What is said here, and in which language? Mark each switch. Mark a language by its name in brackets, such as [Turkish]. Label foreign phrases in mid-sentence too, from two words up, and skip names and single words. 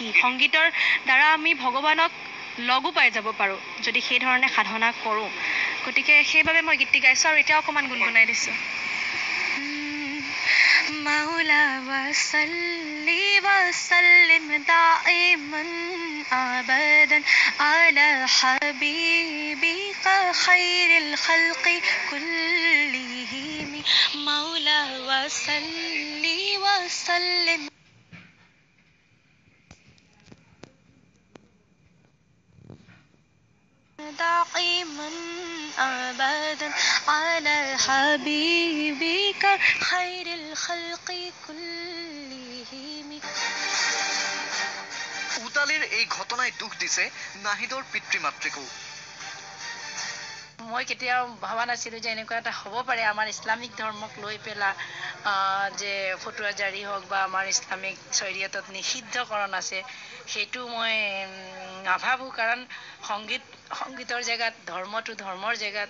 [Assamese] সংগীতৰ দ্বাৰা আমি ভগৱানক লগো পাই যাব পাৰোঁ যদি সেই ধৰণে সাধনা কৰোঁ। গতিকে সেইবাবে মই গীতটি গাইছোঁ আৰু এতিয়া অকণমান গুণগুণাই দিছোঁ। [Arabic] مولاي وصل وسلم دائما أبدا على حبيبك خير الخلق كلهم. مولاي وصل وسلم دائما أبدا على حبيبك خير الخلق كلهم। [Assamese] উদালিৰ এই ঘটনাই দুখ দিছে নাহিদৰ পিতৃ মাতৃকো। মই কেতিয়াও ভবা নাছিলোঁ যে এনেকুৱা এটা হ'ব পাৰে আমাৰ ইছলামিক ধৰ্মক লৈ পেলাই যে ফটুৱা জাৰি হওক বা আমাৰ ইছলামিক শৰীয়তত নিষিদ্ধকৰণ আছে সেইটো মই নাভাবোঁ কাৰণ সংগীতৰ জেগাত ধৰ্মটো ধৰ্মৰ জেগাত